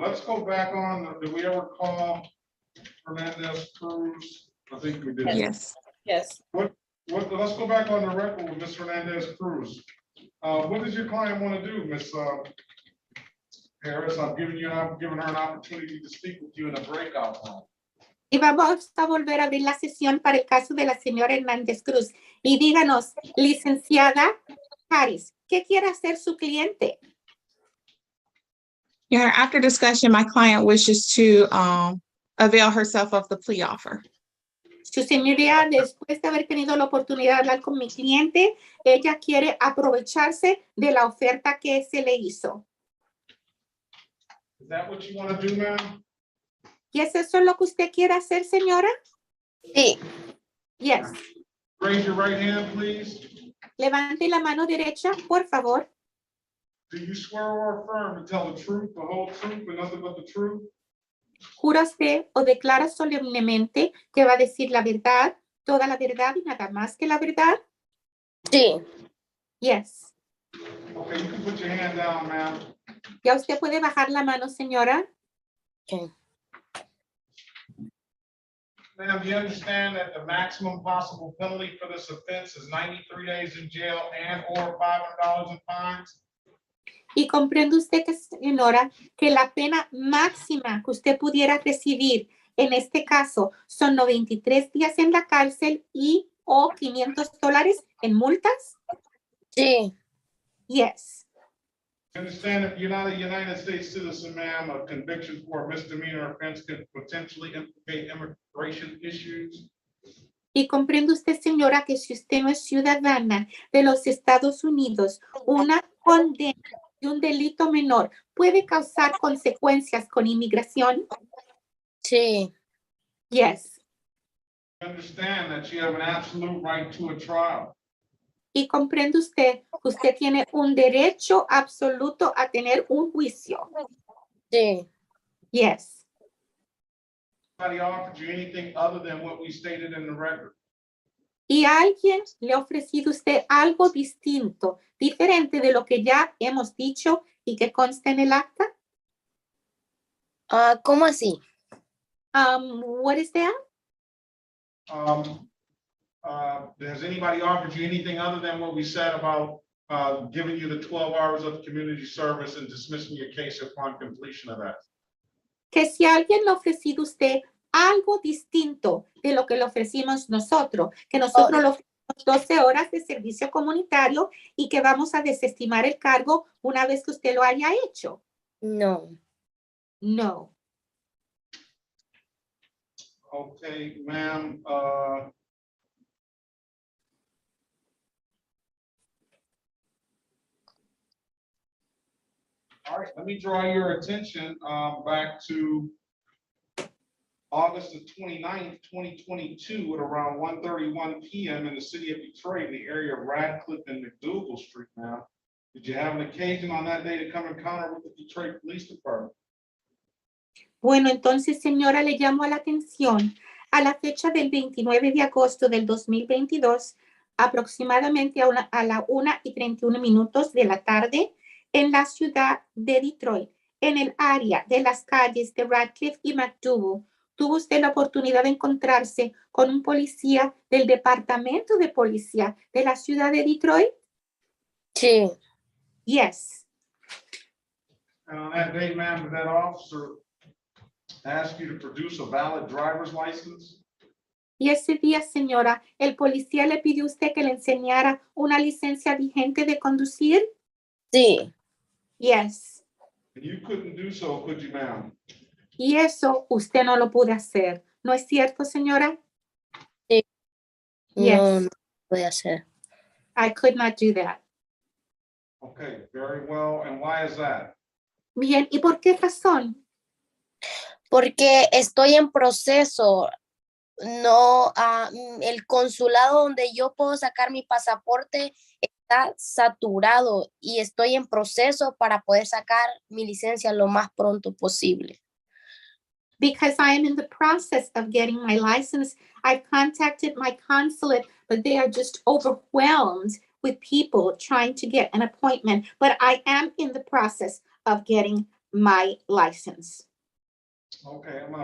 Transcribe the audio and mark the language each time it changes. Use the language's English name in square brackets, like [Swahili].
[English] Let's go back on. Did we ever call Hernandez Cruz? I think we did. Yes. Yes. Let's go back on the record with Ms. Hernandez Cruz. What does your client want to do, Ms. Harris? I'm giving her an opportunity to speak with you in a breakout room. [Spanish] Y vamos a volver a abrir la sesión para el caso de la señora Hernández Cruz. Y díganos, licenciada Harris, ¿qué quiere hacer su cliente? [English] Yeah, after discussion, my client wishes to avail herself of the plea offer. [Spanish] Su señoría, después de haber tenido la oportunidad de hablar con mi cliente, ella quiere aprovecharse de la oferta que se le hizo. [English] Is that what you want to do, ma'am? [Spanish] ¿Y es eso lo que usted quiere hacer, señora? Sí. [English] Yes. Raise your right hand, please. [Spanish] Levante la mano derecha, por favor. [English] Do you swear or affirm to tell the truth, the whole truth, and nothing but the truth? [Spanish] ¿Jura usted o declara solemnemente que va a decir la verdad, toda la verdad y nada más que la verdad? Sí. [English] Yes. Okay, you can put your hand down, ma'am. [Spanish] ¿Ya usted puede bajar la mano, señora? [English] Okay. Ma'am, do you understand that the maximum possible penalty for this offense is 93 days in jail and or $500 in fines? [Spanish] Y comprende usted, señora, que la pena máxima que usted pudiera recibir en este caso son 93 días en la cárcel y o $500 en multas? Sí. [English] Yes. You understand if you're not a United States citizen, ma'am, a conviction for a misdemeanor offense could potentially implicate immigration issues? [Spanish] Y comprende usted, señora, que si usted no es ciudadana de los Estados Unidos, una condena de un delito menor puede causar consecuencias con inmigración? Sí. [English] Yes. You understand that you have an absolute right to a trial? [Spanish] Y comprende usted que usted tiene un derecho absoluto a tener un juicio? Sí. [English] Yes. Anybody offered you anything other than what we stated in the record? [Spanish] ¿Y alguien le ha ofrecido a usted algo distinto, diferente de lo que ya hemos dicho y que consta en el acta? ¿Cómo así? [English] What is that? Has anybody offered you anything other than what we said about giving you the 12 hours of community service and dismissing your case upon completion of that? [Spanish] Que si alguien le ha ofrecido a usted algo distinto de lo que le ofrecimos nosotros, que nosotros le ofrecimos 12 horas de servicio comunitario y que vamos a desestimar el cargo una vez que usted lo haya hecho. No. [English] No. Okay, ma'am, all right, let me draw your attention back to August the 29th, 2022 at around 1:31 p.m. in the city of Detroit, in the area of Radcliffe and McDougal Street. Now, did you have an occasion on that day to come encounter with the Detroit Police Department? [Spanish] Bueno, entonces, señora, le llamo la atención a la fecha del 29 de agosto del 2022, aproximadamente a la 1:31 de la tarde, en la ciudad de Detroit, en el área de las calles de Radcliffe y McDougal. ¿Tuvo usted la oportunidad de encontrarse con un policía del departamento de policía de la ciudad de Detroit? Sí. [English] Yes. And on that day, ma'am, did that officer ask you to produce a valid driver's license? [Spanish] Y ese día, señora, ¿el policía le pidió a usted que le enseñara una licencia vigente de conducir? Sí. [English] Yes. And you couldn't do so, could you, ma'am? [Spanish] Y eso usted no lo pudo hacer. ¿No es cierto, señora? Sí. [English] Yes. [Spanish] No, no puede hacer. [English] I could not do that. Okay, very well. And why is that? [Spanish] Bien, ¿y por qué razón? Porque estoy en proceso. No, el consulado donde yo puedo sacar mi pasaporte está saturado y estoy en proceso para poder sacar mi licencia lo más pronto posible. [English] Because I am in the process of getting my license. I've contacted my consulate, but they are just overwhelmed with people trying to get an appointment. But I am in the process of getting my license Okay, I'm gonna